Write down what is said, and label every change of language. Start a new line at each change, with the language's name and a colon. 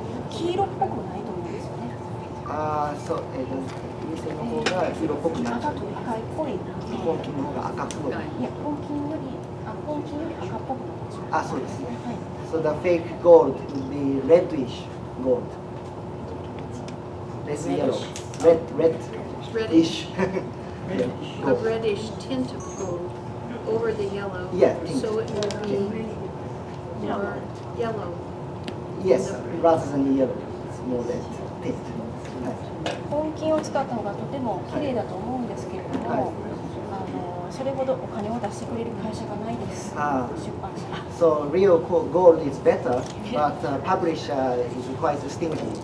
Japanese: 黄色っぽくないと思うんですよね。そう、水性の方が黄色っぽくなっちゃう。赤っぽい。本金の方が赤っぽい。いや、本金より赤っぽくなっちゃう。そうですね。はい。
English: So the fake gold would be reddish gold. Less yellow. Reddish. A reddish tint of gold over the yellow. Yeah, tint. So it will be more yellow. Yes, rather than yellow. It's more red tint.
Japanese: 本金を使った方がとても綺麗だと思うんですけれども、それほどお金を出してくれる会社がないです。出版社。
English: So real gold is better, but publisher is quite stingy.